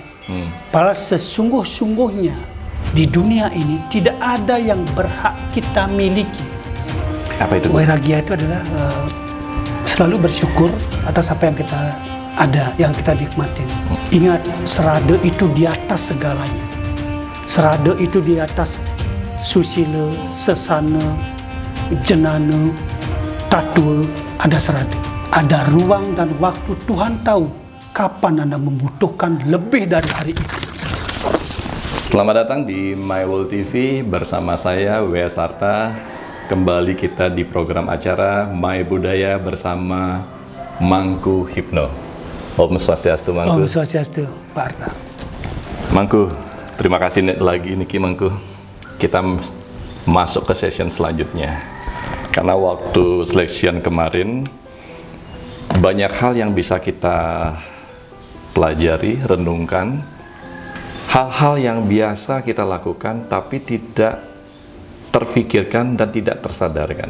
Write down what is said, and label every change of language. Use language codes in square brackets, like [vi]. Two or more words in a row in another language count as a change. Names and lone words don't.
[id] Padahal sesungguh-sungguhnya di dunia ini tidak ada yang berhak kita miliki. Apa itu? Wairagia itu adalah selalu bersyukur atas apa yang kita ada, yang kita nikmatin. Ingat, serada itu di atas segalanya. Serada itu di atas susila, sesana, jenana, tatul, ada serada. Ada ruang dan waktu. Tuhan tahu kapan Anda membutuhkan lebih dari hari itu. Selamat datang di My World TV bersama saya W.S. Arta. Kembali kita di program acara My Budaya bersama Mangku Hipno. Om Swastiastu, Mangku. Om Swastiastu, Pak Arta. Mangku, terima kasih lagi Niki, Mangku. Kita masuk ke session selanjutnya. Karena waktu selection kemarin banyak hal yang bisa kita pelajari, renungkan. Hal-hal yang biasa kita lakukan tapi tidak terfikirkan dan tidak tersadarkan.